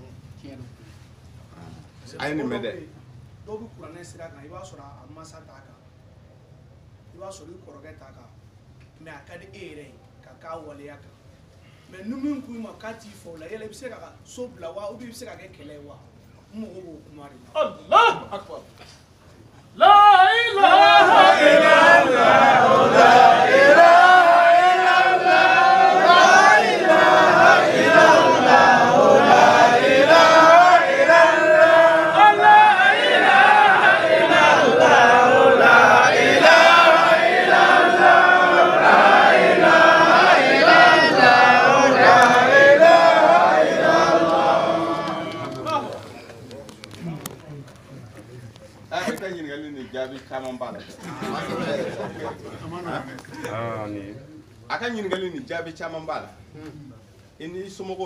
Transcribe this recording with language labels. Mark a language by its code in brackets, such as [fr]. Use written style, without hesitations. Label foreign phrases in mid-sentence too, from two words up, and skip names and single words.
[bm] a ye nin mɛn dɛ dɔw bɛ kuranɛ sira kan i b'a sɔrɔ a masa t'a kan i b'a sɔrɔ i kɔrɔkɛ t'a kan mais a ka di e yɛrɛ ye ka k'a waleya kan mais ni min ko i ma k'a t'i fɔ o la yala i bɛ se ka so bila wa [fr] ou bien [bm] i bɛ se ka kɛ kɛlɛ ye wa n mago b'o kuma de la. [ar] الله أكبر. لا إله إلا الله لا إله إلا الله لا إله إلا الله لا إله إلا الله لا إله إلا الله لا إله [bm] jaabi caman b'a la a ka ɲininkali ni jaabi caman b'a la i ni somɔgɔw